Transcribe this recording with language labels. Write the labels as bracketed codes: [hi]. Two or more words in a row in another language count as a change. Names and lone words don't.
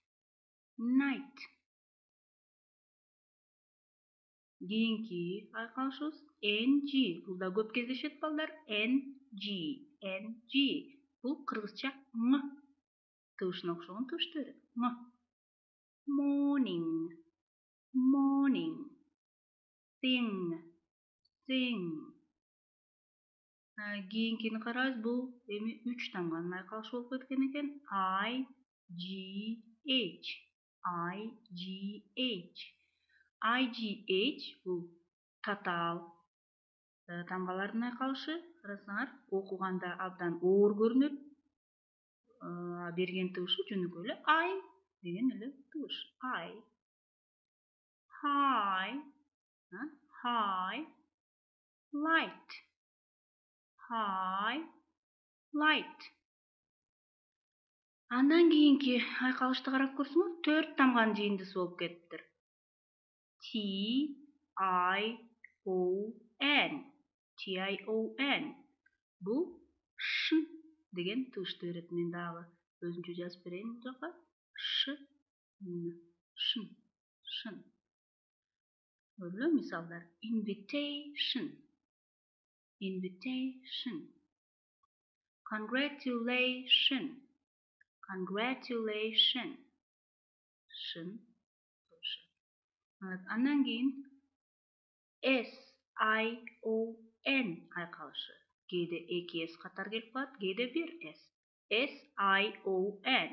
[ky] Кийинки айкалышыбыз NG. Бул да көп кездешет балдар. NG. Бул кыргызча ң тыбышына окшогон тыбышты берет. [en] Morning. morning, thing. [ky] Кийинкини карабыз, бул эми 3 тамганын айкалышы болуп кеткен экен. IGH. IGH бул татаал тамгалардын айкалышы. Карасаңар, окуганда абдан оор көрүнөт. Берген тыбышы жөнөкөй эле I деген эле тыбыш. [en] I. High, light. High, light. [ky] Андан кийинки айкалышты карап көрсөңөр, 4 тамганын жыйындысы болуп кетиптир. TION. Бул ш деген тыбышты берет. Мен дагы өзүнчө жазып берейин бул жака. Шын. Көрдүңүзбү мисалдар? [en] Invitation. Congratulation. [ky] Шын тыбышы. Андан кийин SION айкалышы. Кээде 2 S катар келип калат, кээде 1 S. SION.